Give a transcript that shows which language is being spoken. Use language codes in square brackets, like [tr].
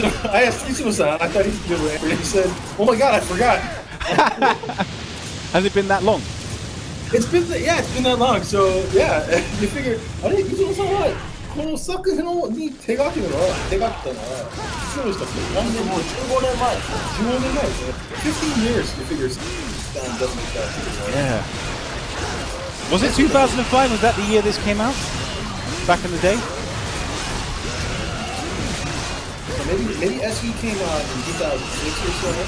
[en] I asked Ichiro-san, I thought he could do it, and he said, oh my god, I forgot. Has it been that long? It's been that long. So yeah, you figure, [ja] あれIchiro-sanはこの作品に手がけたのはそうでしたっけ？何年も15年前ですね。 [en] 15 years you figure doesn't make that. Yeah. Was it 2005? Was that the year this came out? Back in the day? So maybe SE came out in 2006 or so.